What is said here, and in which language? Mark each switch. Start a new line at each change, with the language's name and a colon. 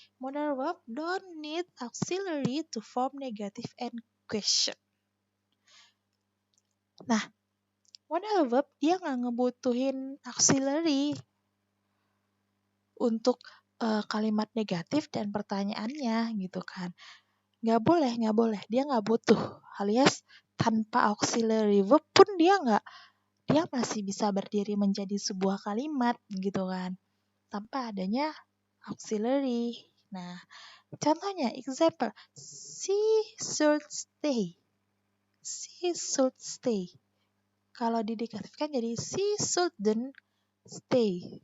English: Modal verb don't need auxiliary to form negative and question.
Indonesian: Nah, modal verb dia nggak ngebutuhin auxiliary untuk kalimat negatif dan pertanyaannya gitu kan. Nggak boleh. Dia nggak butuh. Alias tanpa auxiliary verb pun dia masih bisa berdiri menjadi sebuah kalimat gitu kan. Tanpa adanya auxiliary. Nah, contohnya
English: example, she should stay. She should stay.
Indonesian: Kalau dinegatifkan jadi
English: she shouldn't stay.